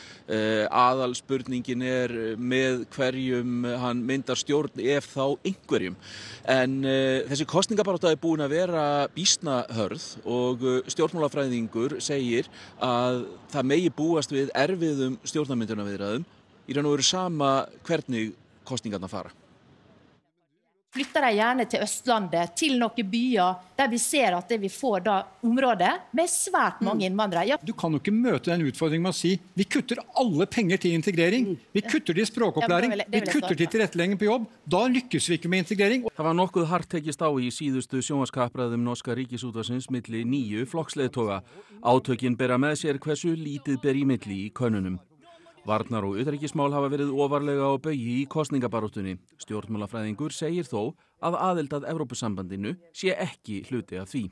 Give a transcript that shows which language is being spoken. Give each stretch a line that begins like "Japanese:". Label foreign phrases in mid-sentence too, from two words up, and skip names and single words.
Icelandic: Aðalspurningin með hverjum hann myndar stjórn, ef þá einhverjum. En þessi kosningabarátta búin að vera býsna hörð og stjórnmálafræðingur segir að það megi búast við erfiðum stjórnarmyndunarviðræðum í raun og veru sama hvernig kosningarna fara.
Norwegian: Flytter de gjerne til Østlandet, til noen byer, der vi ser at vi får da områder med svært mange innvandrere. Ja. Du kan jo ikke møte den utfordringen med å si, vi kutter alle penger til integrering, vi kutter til språkopplæring, vi kutter til tilrettelegging på jobb, da lykkes vi ikke med integrering.
Icelandic: Það var nokkuð hart tekist á í síðustu sjónvarpskappræðum norska ríkisútvarpsins milli 9 flokksleiðtoga. Átökin bera með sér hversu lítið ber í milli í könnunum. Varnar og utanríkismál hafa verið ofarlega á baugi í kosningabaráttunni. Stjórnmálafræðingur segir þó að aðild að Evrópusambandinu sé ekki hluti af því.